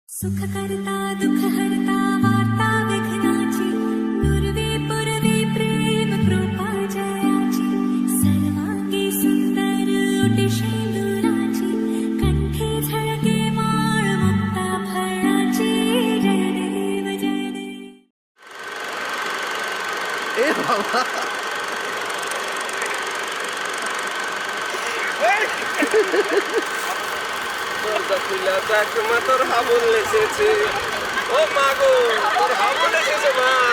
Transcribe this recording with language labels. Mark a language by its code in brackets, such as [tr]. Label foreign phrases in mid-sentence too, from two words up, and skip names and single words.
[mr] सुख करता दुख हरता वार्ता विघ्नाची पूर्वी पूर्वी प्रेम कृपा जयाची सर्वांगी सुंदर ओटी शेंदुराची कंठी झळके माळ मुक्ता फळाची जय देव जय देव। [bn] এ বাবা তোর হাবুল লেগেছে ও মা গো তোর হাবুল লেগেছে মা